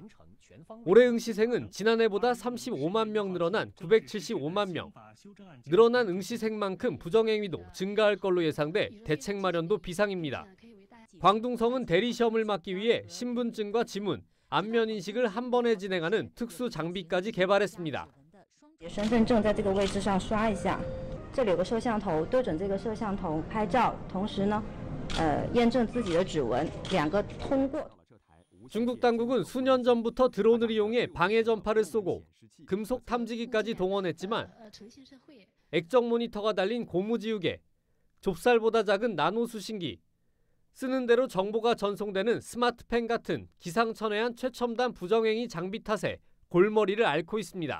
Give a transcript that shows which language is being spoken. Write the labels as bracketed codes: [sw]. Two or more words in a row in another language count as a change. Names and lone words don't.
[ko] 올해 응시생은 지난해보다 35만 명 늘어난 975만 명. 늘어난 응시생만큼 부정행위도 증가할 걸로 예상돼 대책 마련도 비상입니다. 광둥성은 대리시험을 막기 위해 신분증과 지문, 안면 인식을 한 번에 진행하는 특수 장비까지 개발했습니다. [zh] 身份证在这个位置上刷一下，这里有个摄像头，对准这个摄像头拍照，同时呢，验证自己的指纹，两个通过。 [ko] 중국 당국은 수년 전부터 드론을 이용해 방해 전파를 쏘고 금속 탐지기까지 동원했지만 액정 모니터가 달린 고무지우개, 좁쌀보다 작은 나노 수신기, 쓰는 대로 정보가 전송되는 스마트펜 같은 기상천외한 최첨단 부정행위 장비 탓에 골머리를 앓고 있습니다.